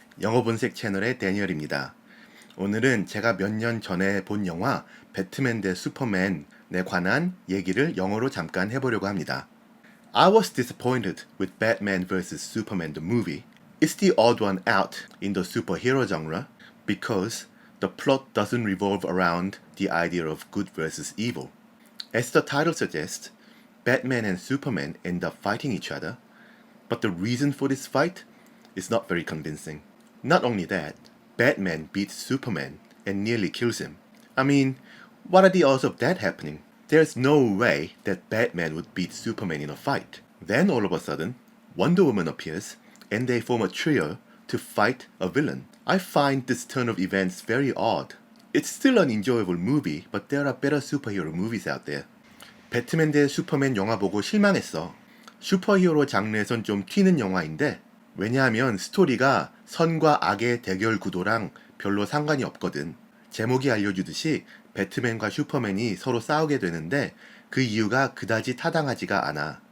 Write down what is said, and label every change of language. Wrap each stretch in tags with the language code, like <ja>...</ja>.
<ko>영어본색 채널의 데니얼입니다. 오늘은 제가 몇 년 전에 본 영화 배트맨 대 슈퍼맨에 관한 얘기를 영어로 잠깐 해보려고 합니다.</ko> <en>I was disappointed with Batman vs. Superman the movie. It's the odd one out in the superhero genre because the plot doesn't revolve around the idea of good versus evil. As the title suggests, Batman and Superman end up fighting each other, but the reason for this fight is not very convincing. Not only that, Batman beats Superman and nearly kills him. I mean, what are the odds of that happening? There's no way that Batman would beat Superman in a fight. Then all of a sudden, Wonder Woman appears and they form a trio to fight a villain. I find this turn of events very odd. It's still an enjoyable movie, but there are better superhero movies out there.</en> <ko>배트맨 대 슈퍼맨 영화 보고 실망했어. 슈퍼히어로 장르에선 좀 튀는 영화인데 왜냐하면 스토리가 선과 악의 대결 구도랑 별로 상관이 없거든. 제목이 알려주듯이 배트맨과 슈퍼맨이 서로 싸우게 되는데 그 이유가 그다지 타당하지가 않아.</ko>